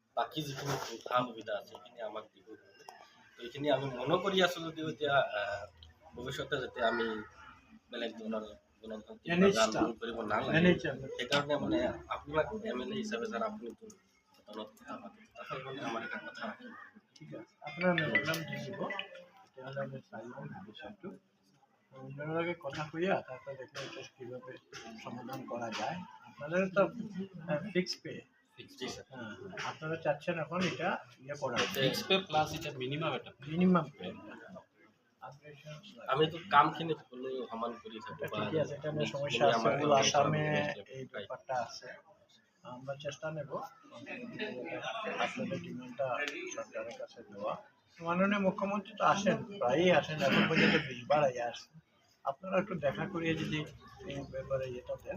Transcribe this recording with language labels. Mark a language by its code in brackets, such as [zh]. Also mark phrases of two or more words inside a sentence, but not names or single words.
[as] বাকী যিখিনি সা সুবিধা আছে সেইখিনি আমাক দিব লাগে। তো এইখিনি আমি মনে কৰি আছোঁ যদিও এতিয়া ভৱিষ্যতে যাতে আমি বেলেগ ধৰণৰ আন্দোলন কৰিব নালাগে, সেইকাৰণে মানে আপোনাক MLA হিচাপে যারা আপুনি সদনত কথা পাতে তাতে মানে আমাৰ এটা কথা ৰাখিব। ঠিক আছে, আপোনাৰ নাম দি দিব, তেতিয়াহ'লে আমি চাই ল'ম বিষয়টো। [bn] ওনার কথা কইয়া তারপর দেখে এটা কীভাবে সমাধান করা যায়। আপনাদের তো [en] fix pay, [bn] হ্যাঁ আপনারা চাচ্ছেন এখন এটা ইয়ে করা [en] fix pay plus [bn] এটা মিনিমাম পে। [as] আমি তো কামখিনি সকলো সমান কৰি থাকোঁ। [bn] ঠিকই আছে, এটা নিয়ে সমস্যা আছে, ওগুলো আসামে এই ব্যাপারটা আছে। আমরা চেষ্টা নেব আপনাদের ডিমান্ডটা সরকারের কাছে দেওয়া। মাননীয় মুখ্যমন্ত্রী তো আসেন, প্রায়ই আসেন, এখন পর্যন্ত 20 বার আগে আসেন। আপনারা একটু দেখা করিয়ে যদি এই ব্যাপারে এটা দেন,